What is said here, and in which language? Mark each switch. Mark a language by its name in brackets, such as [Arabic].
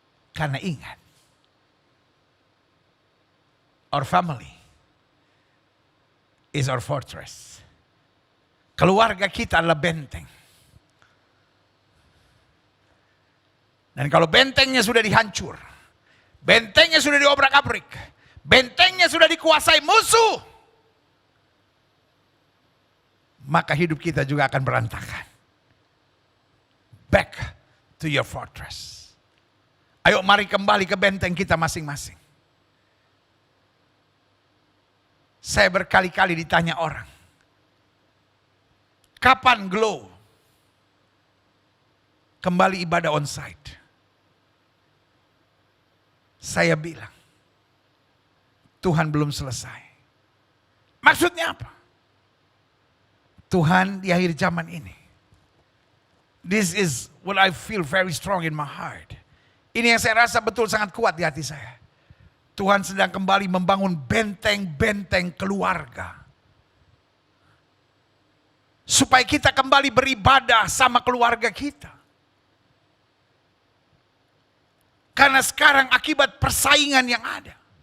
[Indonesian] Karena ingat, [English] our family is our fortress. [Indonesian] Keluarga kita adalah benteng. Dan kalau bentengnya sudah dihancur, bentengnya sudah diobrak-abrik, bentengnya sudah dikuasai musuh, maka hidup kita juga akan berantakan. [English] Back to your fortress. [Indonesian] Ayo mari kembali ke benteng kita masing-masing. Saya berkali-kali ditanya orang, kapan Glow kembali ibadah onsite? Saya bilang, Tuhan belum selesai. Maksudnya apa? Tuhan di akhir zaman ini. [English] This is what I feel very strong in my heart. [Indonesian] Ini yang saya rasa betul sangat kuat di hati saya. Tuhan sedang kembali membangun benteng-benteng keluarga. Supaya kita kembali beribadah sama keluarga kita. Karena sekarang akibat persaingan yang ada.